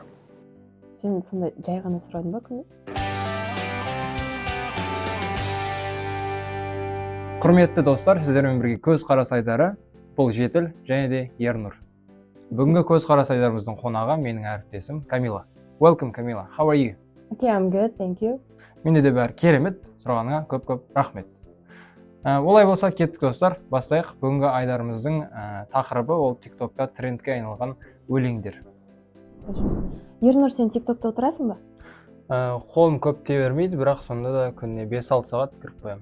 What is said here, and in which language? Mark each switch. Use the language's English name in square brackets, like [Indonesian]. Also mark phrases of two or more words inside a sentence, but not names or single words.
[Kazakh] Сен сондай жай ғана сұрадың ба күні? Құрметті достар, сіздермен бірге көзқарас айдары бұл Жетіл және де Ернұр. Бүгінгі көзқарас айдарымыздың қонағы менің әріптесім Камила. [English] Welcome, Камила. How are you? Okay, I'm good, thank you. [Kazakh] Менде де бәрі керемет, сұрағаныңа көп рахмет. Олай болса кеттік достар, бастайық. Бүгінгі айдарымыздың тақырыбы ол TikTokта трендке айналған өлеңдер. Ернұр, сен TikTokта отырасың ба? Қолым көп тие бермейді, бірақ сонда да күніне 5-6 сағат кіріп қоямын.